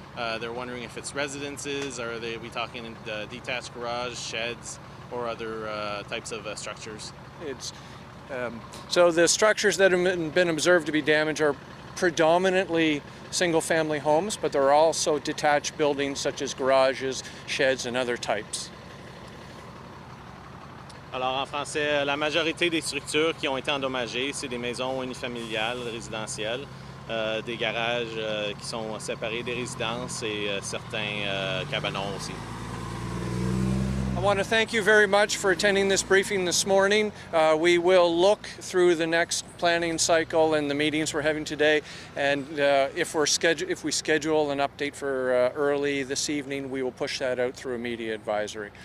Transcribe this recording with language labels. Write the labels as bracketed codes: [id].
[en] They're wondering if it's residences, or are we talking in detached garage, sheds, or other types of structures? So the structures that have been observed to be damaged are predominantly single-family homes, but there are also detached buildings such as garages, sheds, and other types. [fr] Alors en français, la majorité des structures qui ont été endommagées, c'est des maisons unifamiliales, résidentielles, des garages qui sont séparés des résidences et certains cabanons aussi. [en] I want to thank you very much for attending this briefing this morning. We will look through the next planning cycle and the meetings we're having today, and if we schedule an update for early this evening, we will push that out through a media advisory.